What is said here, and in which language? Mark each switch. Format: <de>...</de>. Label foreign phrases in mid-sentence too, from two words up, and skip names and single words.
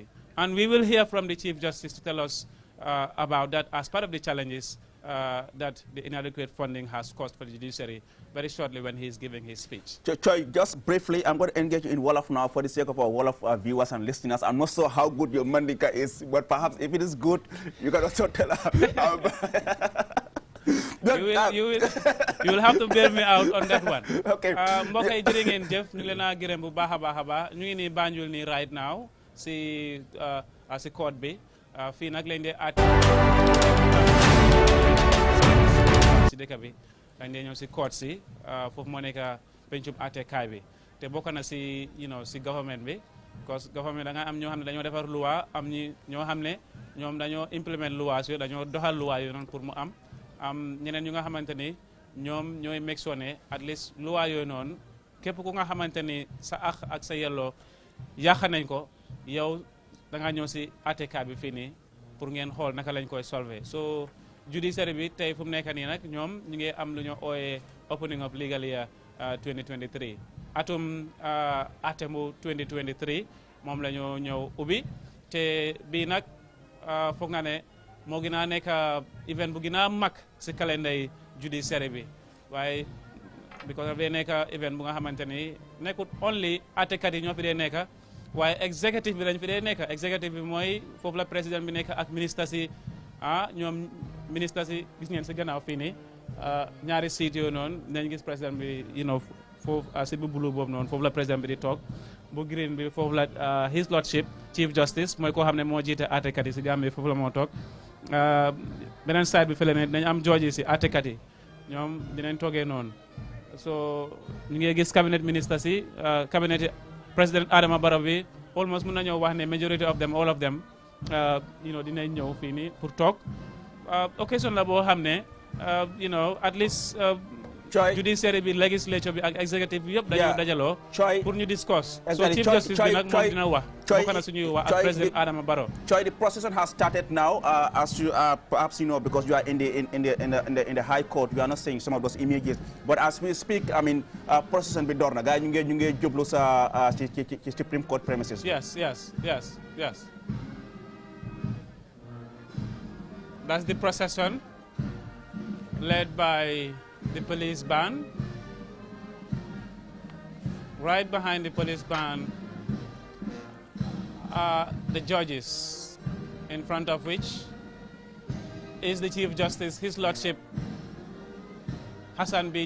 <en>And we will hear from the Chief Justice to tell us about that as part of the challenges that the inadequate funding has caused for the judiciary very shortly when he is giving his speech. Choi, just briefly, I'm going to engage you in Wolof now for the sake of our Wolof viewers and listeners. I'm not sure how good your Mandinka is, but perhaps if it is good, you can also tell us. You will have to bail me out on that one. Okay.</en> <wo>Mbokk yi jërë ngeen jëf ñu leen a gërëm bu baax a baax ñu ngi nii Banjul nii</wo> <en>right now</en> <wo>si court bi fii nag lañ dee àtte si dëkk bi lañ dee ñëw si court si foofu moo nekk pencum àttekaay bi te bokk na si si government bi</wo> <en>because government</en> <wo>da nga am ñoo xam ne dañoo defar loi am ñoo xam ne ñoom dañoo implement loi yooyu dañoo doxal loi yooyu noonu pour mu am ñeneen ñu nga xamante ni ñoom ñooy</wo> <en>make sure</en> <wo>ne</wo> <en>at least</en> <wo>loi yooyu noonu képp ku nga xamante ni sa ak sa yelloo yàq nañ ko yow da nga ñëw si àttekaay bi fii nii pour ngeen xool naka lañ koy solver so judiciary bi tey fu mu nekk nii nag ñoom ñu ngi am lu ñu ooyee</wo> <en>opening of legal year</en> <wo>2023 atum atemu 2023 moom la ñu ñëw ubbi te bii nag foog nga ne moo gën a nekk event bu gën a mag si calendar yi judiciary bi waaye</wo> <en>because of</en> <wo>dee nekk event bu nga xamante ni nekkut only àttekat yi ñoo fi dee nekk waaye executive bi lañ fi dee nekk executive bi mooy foofu la président bi nekk ak ministre si ñoom ministre si gis ngeen si gannaaw fii nii ñaari siit yooyu noonu dinañ gis président bi foofu si bu bulu boobu noonu foofu la président bi di toog bu green bi foofu la</wo> <en>his lordship chief justice</en> <wo>mooy koo xam ne moo jiite àttekat yi si Gambie foofu la moo toog beneen side bi fële ne dinañ am jooji si àttekat yi ñoom dinañ toogee noonu so ñu ngi gis cabinet ministre si cabinet président Adama Barrow bi almost mun nañoo wax ne</wo> <en>majority of them all of them</en> <wo>dinañ ñëw fii nii pour toog occasion la boo xam ne</wo> <en>at least</en> <wo>judiciary bi legislature bi ak executive bi yëpp dañoo dajaloo pour ñu discuss so</wo> <en>chief justice</en> <wo>bi nag moom dina wax bokk na suñuy wax ak président Adama Barrow.</wo> <en>Choi, the procession has started now, as you perhaps because you are in the High Court. We are not seeing some of those images, but as we speak, I mean,</en> <wo>procession bi door na gars ñu ngi jublu sa ci Supreme Court premises.</wo> <en>Yes. That's the procession led by the police band. Right behind the police band are the judges, in front of which is the Chief Justice, His Lordship Hassan B.</en>